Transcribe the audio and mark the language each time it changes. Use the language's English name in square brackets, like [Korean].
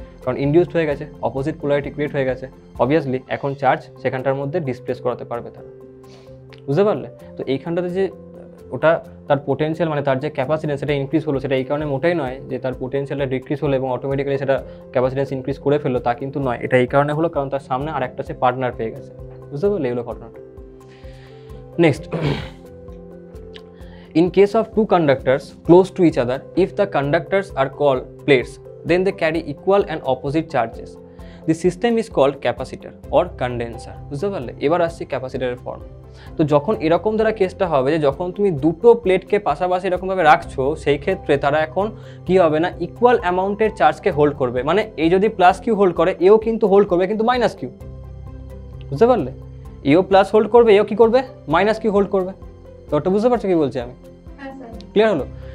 [Bangla] কারণ ইনডিউসড হয়ে গেছে, অপোজিট পোলারিটি ক্রিয়েট হয়ে গেছে, অবভিয়াসলি এখন চার্জ সেখানটার মধ্যে ডিসপ্লেস করাতে পারবে তারা, বুঝতে পারলে? তো এইখানটাতে যে ওটা তার পোটেনশিয়াল মানে তার যে ক্যাপাসিটেন্স সেটা ইনক্রিজ হলো, সেটা এই কারণে মোটেই নয় যে তার পোটেনশিয়ালটা ডিক্রিজ হলো এবং অটোমেটিক্যালি সেটা ক্যাপাসিটেন্স ইনক্রিজ করে ফেললো, তা কিন্তু নয়। এটা এই কারণে হলো কারণ তার সামনে আর একটা সে পার্টনার পেয়ে গেছে, বুঝতে পারলে? এগুলো ঘটনাটা। [English] Next, in case of two conductors close to each other, if the conductors are called plates, then they carry equal and opposite charges. The system is called capacitor or condenser. [Bangla] বুঝতে পারলে? এবার আসছে ক্যাপাসিটরের ফর্ম। তো যখন এরকম দ্বারা কেসটা হবে যে যখন তুমি দুটো প্লেটকে পাশাপাশি এরকমভাবে রাখছো, সেই ক্ষেত্রে তারা এখন কি হবে না, ইকুয়াল অ্যামাউন্টের চার্জকে হোল্ড করবে। মানে এই যদি প্লাস কিউ হোল্ড করে, এও কিন্তু হোল্ড করবে, কিন্তু মাইনাস কিউ। বুঝতে পারলে? এও প্লাস হোল্ড করবে, এও কি করবে, মাইনাস কিউ হোল্ড করবে। তো ওটা বুঝতে পারছো কি বলছি আমি? ক্লিয়ার হলো?